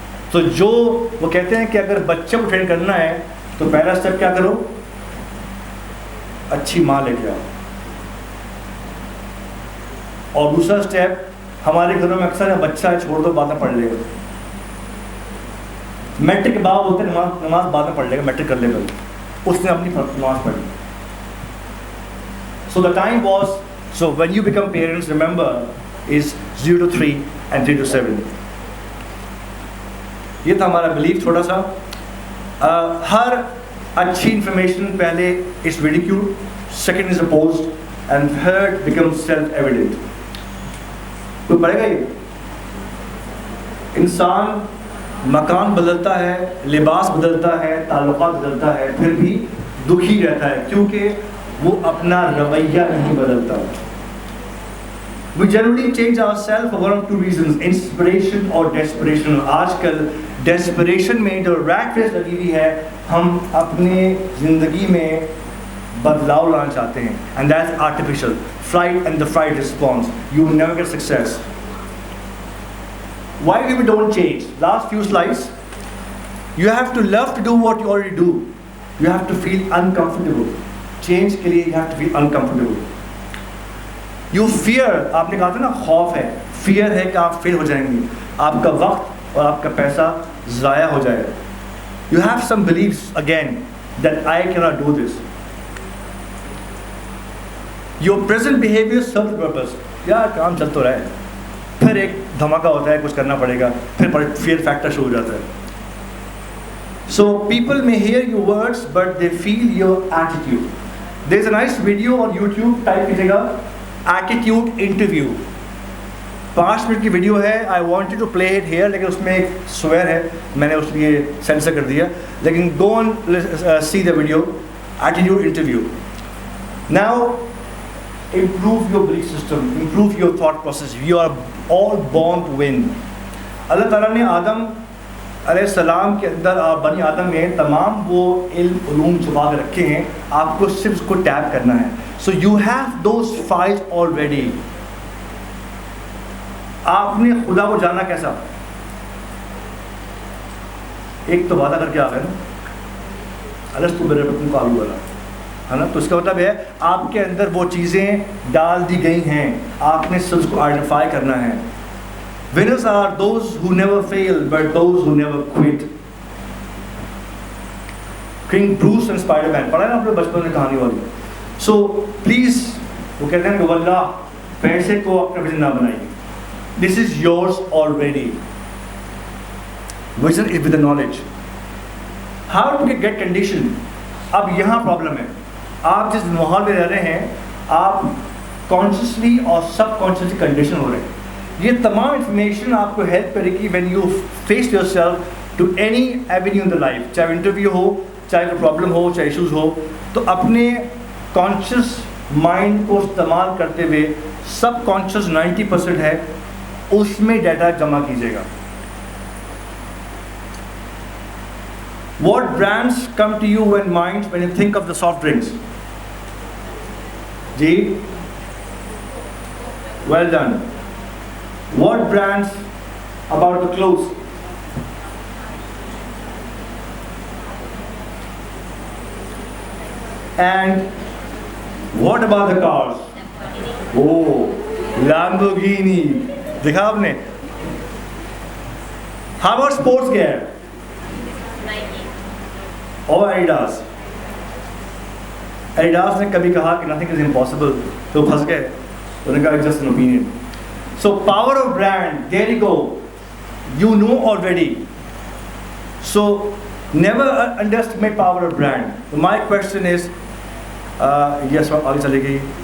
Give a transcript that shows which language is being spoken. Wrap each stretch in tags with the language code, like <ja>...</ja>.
<ur>تو جو وہ کہتے ہیں کہ اگر بچے کو ٹرین کرنا ہے تو پہلا اسٹیپ کیا کرو، اچھی ماں لے کے آؤ. اور دوسرا اسٹیپ ہمارے گھروں میں اکثر بچہ ہے چھوڑ دو بعد میں پڑھ لے گا. میٹرک کے بعد ہوتے نماز بعد میں پڑھ لے گا، میٹرک کر لے گا، اس نے اپنی نماز پڑھی.</ur> <en>So the time was, so when you become parents, remember, is 0 to 3 and 3 to 7.</en> <ur>یہ تھا ہمارا بلیف تھوڑا سا. ہر اچھی انفارمیشن پہلے</ur> <en>is ridiculed, second is opposed, and third becomes self-evident.</en> <ur>کوئی پڑھے گا یہ؟ انسان مکان بدلتا ہے، لباس بدلتا ہے، تعلقات بدلتا ہے، پھر بھی دکھی رہتا ہے کیونکہ وہ اپنا رویہ نہیں بدلتا.</ur> <en>We generally change ourselves for one of two reasons, inspiration or desperation.</en> <ur>آج کل desperation میں جو</ur> <en>rat race</en> <ur>لگی ہوئی ہے، ہم اپنے زندگی میں بدلاؤ لانا چاہتے ہیں,</ur> <en>and that's artificial. Flight and the fight response. You will never get success. Why we don't change? Last few slides. You have to love to do what you already do. You have to feel uncomfortable. Change</en> <ur>کے لیے</ur> <en>you have to feel uncomfortable. You fear,</en> <ur>آپ نے کہا تھا نا خوف ہے, fear ہے کہ آپ فیل ہو جائیں گے, آپ کا وقت اور آپ کا پیسہ ضائع ہو جائے گا.</ur> <en>You have some beliefs again that I cannot do this. Your present behavior serves the purpose.</en> <ur>یار کام چل تو رہا ہے, پھر ایک دھماکہ ہوتا ہے, کچھ کرنا پڑے گا, پھر fear factor شروع ہو جاتا ہے.</ur> <en>So people may hear your words but they feel your attitude. There's a nice video on YouTube, type</en> <ur>کیجیے گا</ur> <en>attitude interview.</en> <ur>5 منٹ کی ویڈیو ہے.</ur> <en>I wanted to play it here</en> <ur>لیکن اس میں ایک سوئر ہے, میں نے اس لیے سینسر کر دیا, لیکن</ur> <en>go and see the video, attitude interview. Now improve your belief system, improve your thought process. You are all born to win.</en> <ur>اللہ تعالیٰ نے آدم علیہ السلام کے اندر بنی آدم میں تمام وہ علم علوم چھپا کے رکھے ہیں, آپ کو صرف اس کو ٹیپ کرنا ہے.</ur> <en>So you have those files already.</en> <ur>آپ نے خدا کو جانا کیسا؟ ایک تو وعدہ کر کے آ گئے نا, الستو بربکم قالوا بلی, ہے نا. تو اس کا مطلب ہے آپ کے اندر وہ چیزیں ڈال دی گئی ہیں, آپ نے صرف اس کو آئیڈینٹیفائی کرنا ہے.</ur> <en>Winners are those who never fail but those who never quit.</en> <ur>King Bruce and Spider-Man, پڑھا ہے نا آپ نے بچپن میں کہانی والی.</ur> <en>So please,</en> <ur>وہ کہتے ہیں کہ واللہ پیسے کو اپنا وزن نہ بنائیے.</ur> <en>This is yours already. Vision is with the knowledge. How to get conditioned?</en> <ur>اب یہاں پرابلم ہے. آپ جس ماحول میں رہ رہے ہیں, آپ کانشیسلی اور سب کانشیسلی کنڈیشن ہو رہے ہیں. یہ تمام انفارمیشن آپ کو ہیلپ کرے گی</ur> <en>when you face yourself to any avenue in the life,</en> <ur>چاہے انٹرویو ہو, چاہے کوئی پرابلم ہو, چاہے ایشوز ہو. تو اپنے کانشیس مائنڈ کو استعمال کرتے ہوئے, سب کانشیس 90% ہے, اس میں ڈیٹا جمع کیجیے گا.</ur> <en>What brands come to you in mind when you think of the soft drinks? Ji? Well done. What brands about the clothes? And what about the cars? Oh, Lamborghini.</en> <ur>देखा आपने?</ur> <en>How about sports gear?</en> <ur>और Adidas. Adidas ने कभी कहा कि</ur> <en>nothing is impossible,</en> <ur>तो फंस गए. उन्होंने कहा</ur> <en>just an opinion. So power of brand, there you go. You know already. So never underestimate power of brand. So my question is, yes,</en> <ur>आगे चली गई.</ur>